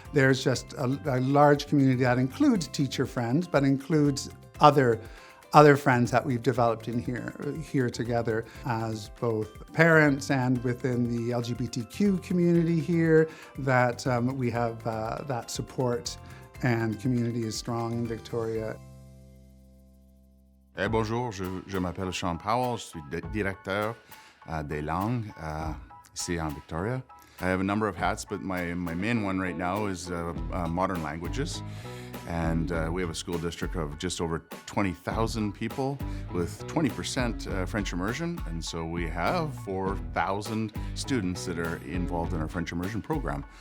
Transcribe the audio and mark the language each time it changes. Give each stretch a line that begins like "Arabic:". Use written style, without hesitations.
English: There's just a large community that includes teacher friends, but includes other friends that we've developed in here together as both parents and within the LGBTQ community here, that we have that support and community is strong in Victoria.
French: Bonjour, je m'appelle Sean Powell, je suis directeur des langues ici en Victoria.
English: I have a number of hats, but my main one right now is modern languages. And we have a school district of just over 20,000 people with 20% French immersion. And so we have 4,000 students that are involved in our French immersion program.